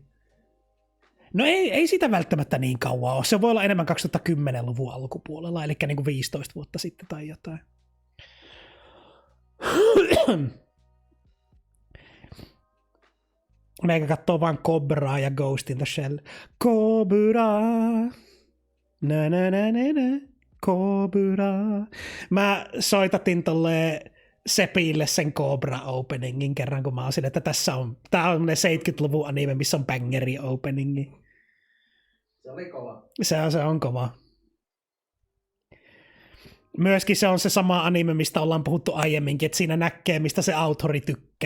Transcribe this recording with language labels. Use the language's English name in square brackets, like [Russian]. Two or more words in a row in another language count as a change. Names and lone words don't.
[Finnish] No ei siitä välttämättä niin kauan ole. Se voi olla enemmän 2010-luvun alkupuolella, eli niin kuin 15 vuotta sitten tai jotain. Meikä katsoo vaan Cobraa ja [English] Ghost in the Shell. Cobra. Na na na na na. [Finnish] Cobra. Mä soitatin tolle Sepille sen Cobra openingin kerran, kun mä olisin, että tää on ne 70-luvun anime, missä on bangeri openingi. Se oli kova. Se on kova. Myöskin se on se sama anime, mistä ollaan puhuttu aiemminkin, että siinä näkee, mistä se autori tykkää.